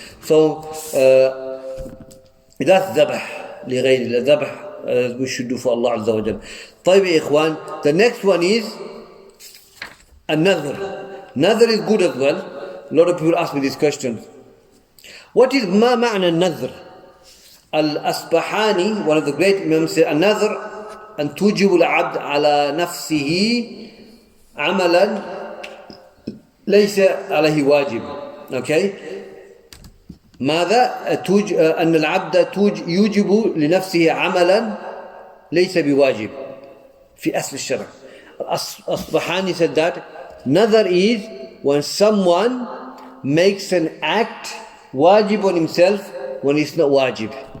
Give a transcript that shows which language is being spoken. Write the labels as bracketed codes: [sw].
[en] So that's dhabh li ghayri dhabh we should do for Allah Azza wa Jal. [ar] طيب يا إخوان, [en] the next one is an-nadhr. Nadhr is good as well. A lot of people ask me these questions. What is ma ma'na an-nadhr? Al-Asbahani, one of the great imams, said an-nadhr [ar] أن توجب العبد على نفسه عملا ليس عليه واجب. [en] Okay? [ar] ماذا؟ أن العبد يوجب لنفسه عملا ليس بواجب في أصل الشرع. [en] Asbahani said that nadhr is when someone makes an act wajib on himself when it's not wajib.